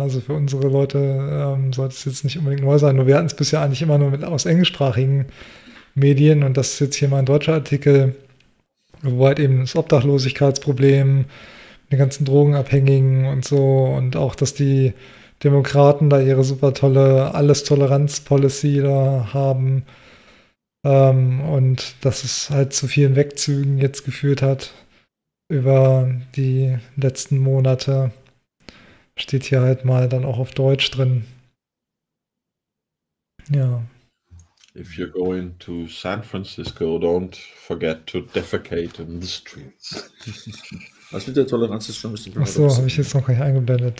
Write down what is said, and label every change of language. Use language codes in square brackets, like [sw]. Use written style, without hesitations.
[de] Also für unsere Leute sollte es jetzt nicht unbedingt neu sein. Nur wir hatten es bisher eigentlich immer nur mit aus englischsprachigen Medien und das ist jetzt hier mal ein deutscher Artikel, wo halt eben das Obdachlosigkeitsproblem, den ganzen Drogenabhängigen und so und auch, dass die Demokraten da ihre super tolle Alles-Toleranz-Policy da haben und dass es halt zu vielen Wegzügen jetzt geführt hat über die letzten Monate, steht hier halt mal dann auch auf Deutsch drin. Ja. [en] If you're going to San Francisco, don't forget to defecate in the streets. [de] Was mit der Toleranz ist schon ein bisschen. Achso, habe ich jetzt noch gar nicht eingeblendet.